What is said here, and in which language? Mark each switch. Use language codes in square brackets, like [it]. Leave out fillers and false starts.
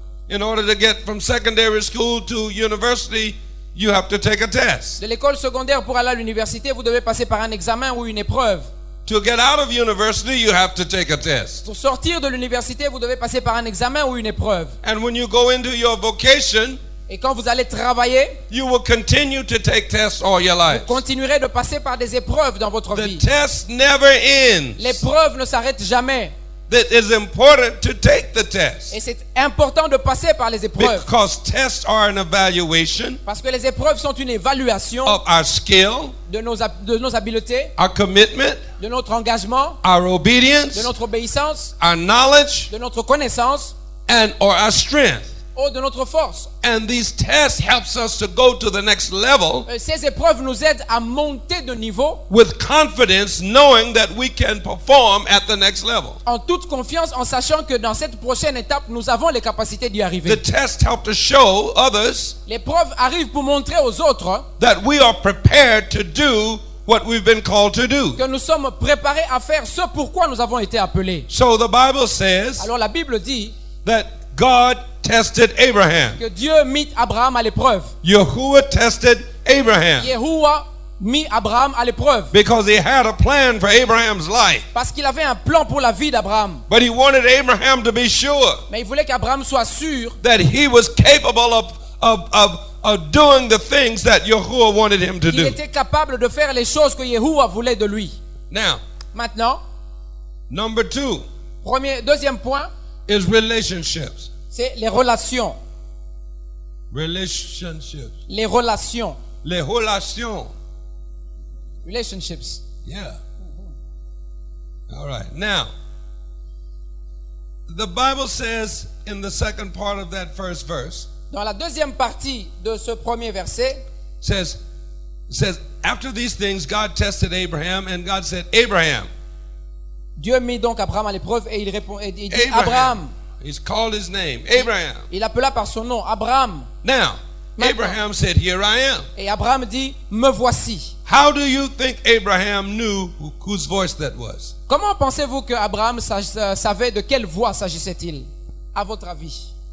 [en] In order to get from secondary school to university, you have to take a test. [fr] De l'école secondaire pour aller à l'université, vous devez passer par un examen ou une épreuve. [en] To get out of university, you have to take a test. [fr] Pour sortir de l'université, vous devez passer par un examen ou une épreuve. [en] And when you go into your vocation, [fr] Et quand vous allez travailler, [en] you will continue to take tests all your life. [fr] vous continuerez de passer par des épreuves dans votre [en] The [fr] vie. [en] test never ends. [fr] L'épreuve ne s'arrête jamais. [en] That is important to take the test. [fr] Et c'est important de passer par les épreuves. [en] Because tests are an evaluation [fr] Parce que les épreuves sont une évaluation [en] of our skill, [fr] de nos habiletés, [en] our commitment, [fr] de notre engagement, [en] our [fr] de [en] obedience, [fr] notre obéissance, [en] our knowledge, [fr] de notre connaissance [en] or our strength. [fr] ou de notre force. [en] And these tests helps us to go to the next level [fr] Ces épreuves nous aident à monter de niveau [en] with confidence, knowing that we can perform at the next level. [fr] en toute confiance, en sachant que dans cette prochaine étape, nous avons les capacités d'y [en] The [fr] arriver. [en] tests help to show others [fr] L'épreuve arrive pour montrer aux autres [en] that we are prepared to do what we've been called to do. [fr] que nous sommes préparés à faire ce pourquoi nous avons été appelés. [en] So the Bible says [fr] Alors la Bible dit [en] that God tested Abraham. [fr] que Dieu mit Abraham à l'épreuve. [en] Yahuwah tested Abraham [fr] Yahuwah mit Abraham à l'épreuve [en] because he had a plan for Abraham's life. [fr] parce qu'il avait un plan pour la vie d'Abraham. [en] But he wanted Abraham to be sure [fr] Mais il voulait qu'Abraham soit sûr [en] that he was capable of doing the things that Yahuwah wanted him to [fr] qu'il [en] do. [fr] était capable de faire les choses que Yahuwah voulait de lui. [en] Now, [fr] Maintenant, [en] number 2 [fr] deuxième point, [en] is relationships. [fr] c'est les relations. [en] Relationships. [fr] Les relations. Les relations. [en] Relationships. Yeah. All right. Now, the Bible says in the second part of that first verse, [fr] Dans la deuxième partie de ce premier verset, [en] says, after these things, God tested Abraham, and God said, Abraham. [fr] Dieu mit donc Abraham à l'épreuve et il répond, et il dit Abraham. [en] He's called his name, Abraham. [fr] Il appela par son nom, Abraham. [en] Now, [fr] Maintenant. [en] Abraham said, "Here I am." [fr] Et Abraham dit, me voici. [en] How do you think Abraham knew whose voice that was? [fr] Comment pensez-vous que Abraham savait de quelle voix s'agissait-il, à votre avis?